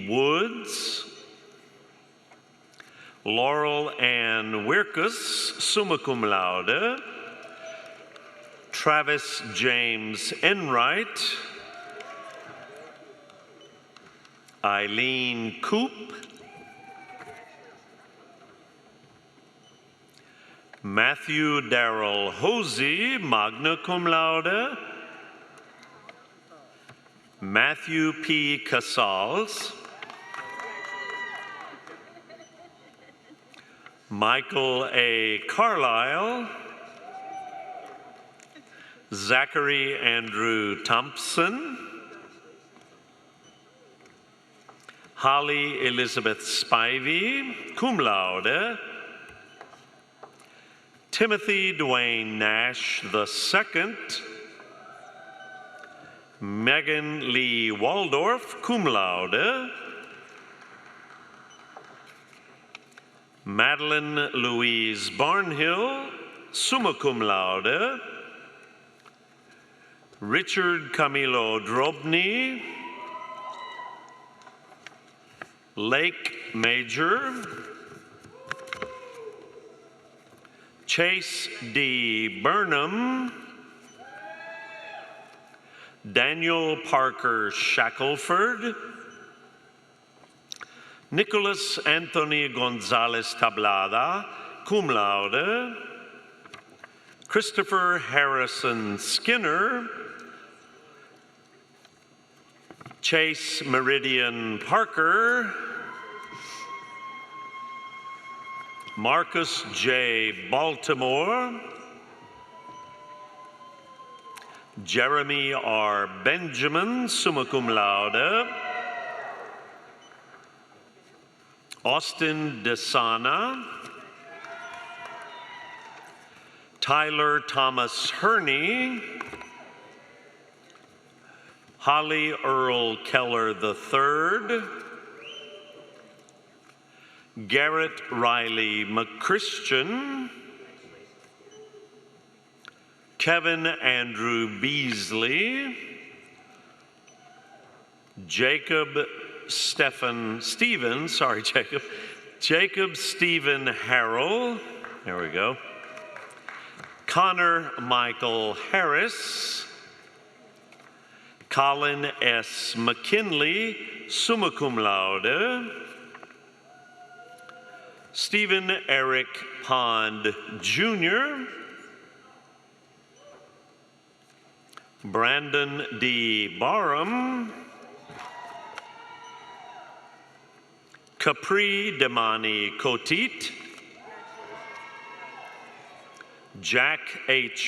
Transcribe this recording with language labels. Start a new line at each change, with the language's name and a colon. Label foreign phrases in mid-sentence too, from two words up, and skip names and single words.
English: Woods, Laurel Ann Wirkus,
Latin: summa cum laude,
English: Travis James Enright, Eileen Coop, Matthew Darrell Hosey,
Latin: magna cum laude,
English: Matthew P. Casals, Michael A. Carlisle, Zachary Andrew Thompson, Holly Elizabeth Spivey,
Latin: cum laude,
English: Timothy Dwayne Nash II, Megan Lee Waldorf,
Latin: cum laude,
English: Madeline Louise Barnhill,
Latin: summa cum laude,
English: Richard Camilo Drobny, Lake Major, Chase D. Burnham, Daniel Parker Shackelford, Nicholas Anthony Gonzalez Tablada,
Latin: cum laude,
English: Christopher Harrison Skinner, Chase Meridian Parker, Marcus J. Baltimore, Jeremy R. Benjamin,
Latin: summa cum laude,
English: Austin Desana, Tyler Thomas Herney, Holly Earl Keller III, Garrett Riley McChristian, Kevin Andrew Beasley, Jacob Stephen Harrell, there we go, Connor Michael Harris, Colin S. McKinley,
Latin: summa cum laude,
English: Stephen Eric Pond Jr., Brandon D. Barham, Capri Demani Cotit, Jack H.